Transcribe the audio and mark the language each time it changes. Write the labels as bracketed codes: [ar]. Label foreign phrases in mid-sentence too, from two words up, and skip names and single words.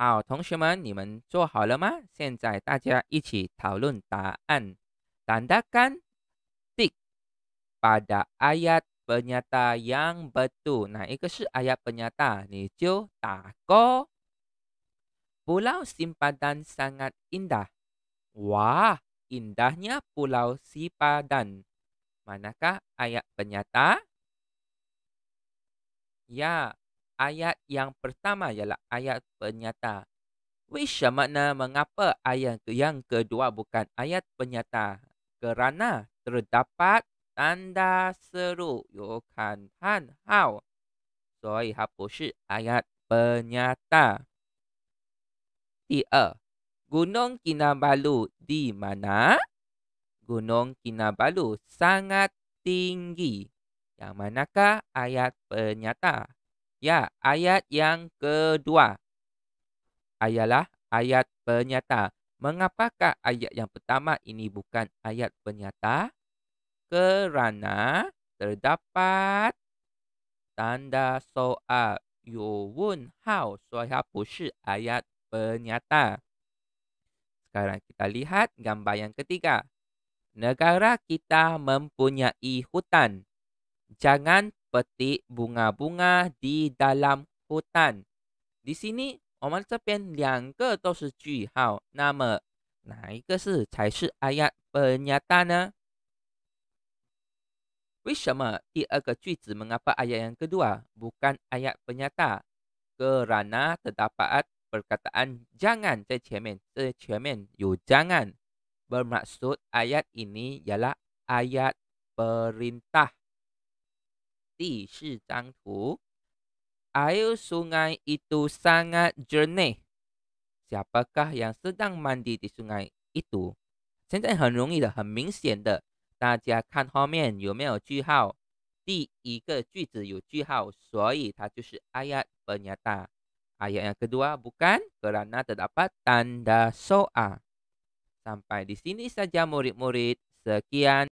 [zh] 好，同学们，你们做好了吗？现在大家一起讨论答案。 [ms] Tandakan tik pada ayat penyata yang betul. Nah, [zh] 一个是 [ms] ayat penyata， [zh] 你就打勾。 [ms] Pulau Simpadan sangat indah. Wah, indahnya Pulau Sipadan. Manakah ayat penyata? Ya, ayat yang pertama ialah ayat penyata. Wishamana mengapa ayat yang kedua bukan ayat penyata? Kerana terdapat tanda seru. [zh] 有感叹号，所以它不是 [ms] ayat penyata. 第二 Gunung Kinabalu di mana? Gunung Kinabalu sangat tinggi. Yang manakah ayat penyata? Ya, ayat yang kedua ialah ayat penyata. Mengapakah ayat yang pertama ini bukan ayat penyata? Kerana terdapat tanda soal [zh] 有问号，所以它不是 [ms] ayat penyata. Sekarang kita lihat gambar yang ketiga. Negara kita mempunyai hutan. Jangan petik bunga-bunga di dalam hutan. Di sini [zh] 我们这边两个都是句号，那么哪一个才是 [ms] ayat penyata [zh] 呢？为什么第二个句子 [ms] mengapa ayat yang kedua bukan ayat penyata? Kerana terdapat perkataan jangan [zh] 在前面，这前面有 [ms] jangan. Bermaksud ayat ini ialah ayat perintah. [zh] 第四张图 [ms] Air sungai itu sangat jernih. Siapakah yang sedang mandi di sungai itu? [zh] 现在很容易的，很明显的，大家看后面有没有句号？第一个句子有句号，所以它就是 [ms] ayat penyata. Ayat yang kedua bukan kerana terdapat tanda soal. Sampai di sini saja murid-murid. Sekian.